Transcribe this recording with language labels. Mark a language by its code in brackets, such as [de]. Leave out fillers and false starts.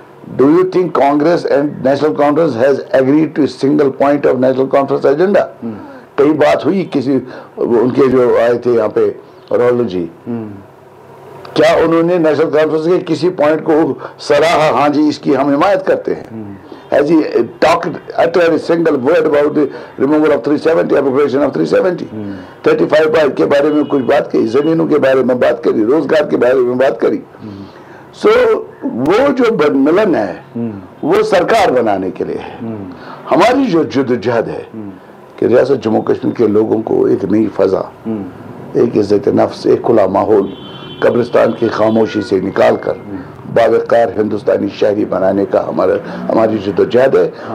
[en] Do you think Congress and National Conference has agreed to single point of National Conference agenda? [hi] कई बात हुई किसी उनके जो आए थे यहाँ पे राहुल जी, क्या उन्होंने नेशनल कॉन्फ्रेंस के किसी पॉइंट को सराहा, हाँ जी इसकी हम हिमायत करते हैं? [en] Has he talked, uttered a single word about the removal of 370, appropriation of 370? [hi] 35 के बारे में कुछ बात कही, जमीनों के बारे में बात करी, रोजगार के बारे में बात करी। सो वो जो बदमिलन है वो सरकार बनाने के लिए है। हमारी जो जदोजहद है कि रियासत जम्मू कश्मीर के लोगों को एक नई फजा, एक इज्जत नफ्स, एक खुला माहौल, कब्रिस्तान की खामोशी से निकाल कर बावकार हिंदुस्तानी शहरी बनाने का हमारी जदोजहद है।